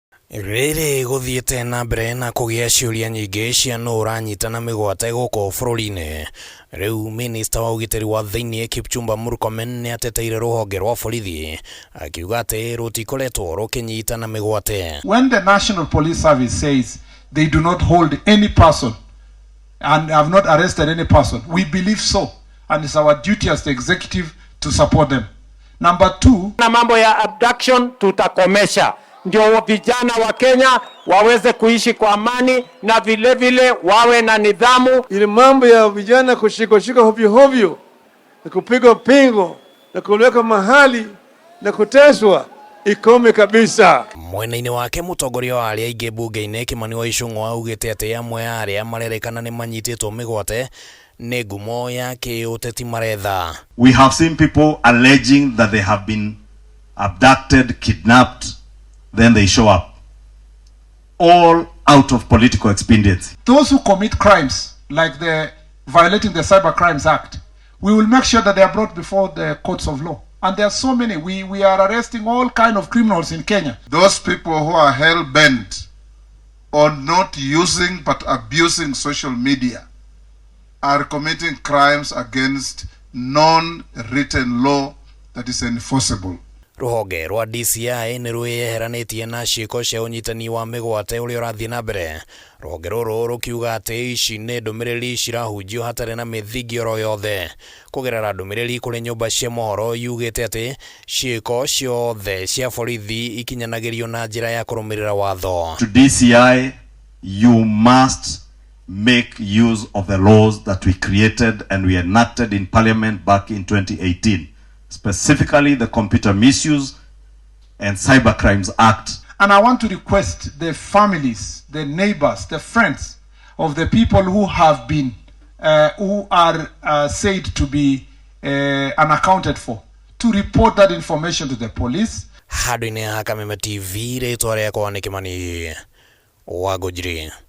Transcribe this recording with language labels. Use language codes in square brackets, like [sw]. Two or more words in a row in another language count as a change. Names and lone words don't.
[ki] Rĩrĩ gũthiĩte na mbere na kũgĩa ciũria nyingĩ cia nũ ũranyitana mĩgwate gũkũ bũrũri-inĩ. Rĩu minista wa ũgitĩri wa thĩinĩ Kipchumba Murkomen nĩ ateteire rũhonge rwa borithi akiuga atĩ rũtikoretwo rũkĩnyitana mĩgwate. [en] When the National Police Service says they do not hold any person and have not arrested any person, we believe so, and it's our duty as the executive to support them. Number two, [sw] na mambo ya abduction tutakomesha, ndio vijana wa Kenya waweze kuishi kwa amani na vile vile wawe na nidhamu. Ile mambo ya vijana kushika hovyo hovyo na kupigwa pingo na kuwekwa mahali na kuteswa ikome kabisa. [ki] Mwena-inĩ wake mũtongoria wa aria aingĩ bunge-inĩ Kimani wa Ichung'wah augĩte atĩ amwe aria marerĩkana nĩ manyitĩtwo mĩgwate nĩ ngumo ya kĩũteti maretha. [en] We have seen people alleging that they have been abducted, kidnapped, then they show up, all out of political expediency. those who commit crimes like the violating the Cyber Crimes Act, we will make sure that they are brought before the courts of law. And there are so many. We are arresting all kind of criminals in Kenya. Those people who are hell-bent on not using but abusing social media are committing crimes against non-written law that is enforceable. [ki] Rũhonge rwa DCI nĩ rwĩyeheranĩtie na ciĩko cia ũnyitani wa mĩgwate ũrĩa ũrathiĩ na mbere. Rũhonge rũrũ rũkiuga atĩ ici nĩ ndũmĩrĩri cirahunjio hatarĩ na mĩthingi oro yothe. Kũgerera ndũmĩrĩri kũrĩ nyũmba cia mohoro yugĩte atĩ ciĩko ciothe cia borithi ikinyanagĩrio na njĩra ya kũrũmĩrĩra watho. [en] To DCI, you must make use of the laws that we created and we enacted in Parliament back in 2018. Specifically the Computer Misuse and Cyber Crimes Act. And I want to request the families, the neighbors, the friends of the people who have been, who are said to be unaccounted for, to report that information to the police. [ki] Handũ-inĩ ha Kameme TV rĩtwa rĩakwa nĩ Kimani wa Ngũnjiri.